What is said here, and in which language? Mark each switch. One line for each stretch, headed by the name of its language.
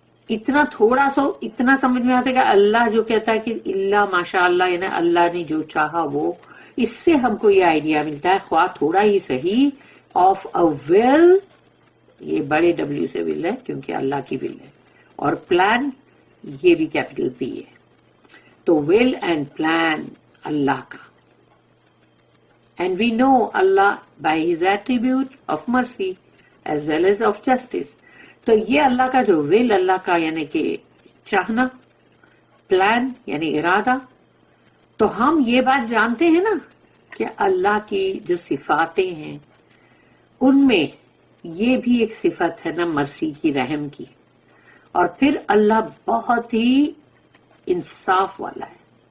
Urdu: اتنا تھوڑا سا اتنا سمجھ میں آتا ہے کہ اللہ جو کہتا ہے کہ اللہ ماشاء اللہ, یعنی اللہ نے جو چاہا وہ, اس سے ہم کو یہ آئیڈیا ملتا ہے خواہ تھوڑا ہی صحیح
English: of a will,
Urdu: یہ بڑے ڈبلیو سے ول ہے کیونکہ اللہ کی ول ہے, اور پلان یہ بھی کیپٹل پی ہے. تو ول اینڈ پلان اللہ کا.
English: And we know Allah by His attribute of mercy as well as of justice.
Urdu: تو یہ اللہ کا جو will, اللہ کا یعنی کہ چاہنا, پلان یعنی ارادہ, تو ہم یہ بات جانتے ہیں نا کہ اللہ کی جو صفاتیں ہیں ان میں یہ بھی ایک صفت ہے نا مرسی کی, رحم کی, اور پھر اللہ بہت ہی انصاف والا ہے.